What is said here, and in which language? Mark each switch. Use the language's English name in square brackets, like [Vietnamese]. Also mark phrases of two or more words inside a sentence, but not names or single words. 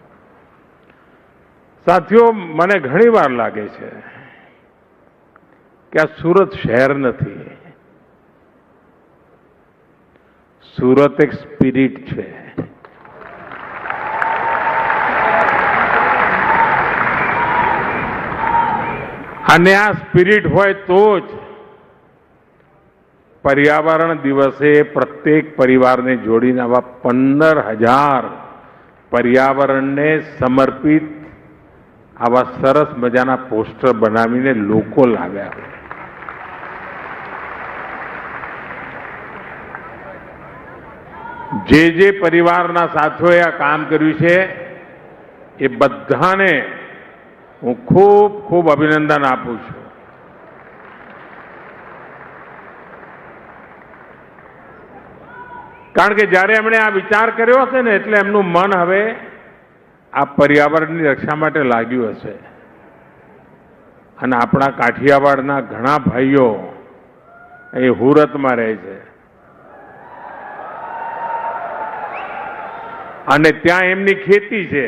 [Gujarati] સાથીઓ, મને ઘણીવાર લાગે છે કે આ સુરત શહેર નથી, સુરત એક સ્પિરિટ છે. અને આ સ્પિરિટ હોય તો જ પર્યાવરણ દિવસે પ્રત્યેક પરિવાર ને જોડીને આવા 15,000 પર્યાવરણ ને સમર્પિત આવા સરસ મજાના પોસ્ટર બનાવીને લોકો લાવ્યા. જે પરિવારના સાથીઓએ આ કામ કર્યું છે એ બધાને હું ખૂબ ખૂબ અભિનંદન આપું છું. કારણ કે જ્યારે એમણે આ વિચાર કર્યો હશે ને એટલે એમનું મન હવે આ પર્યાવરણની રક્ષા માટે લાગ્યું હશે. અને આપણા કાઠિયાવાડના ઘણા ભાઈઓ અહીં હુરતમાં રહે છે અને ત્યાં એમની ખેતી છે.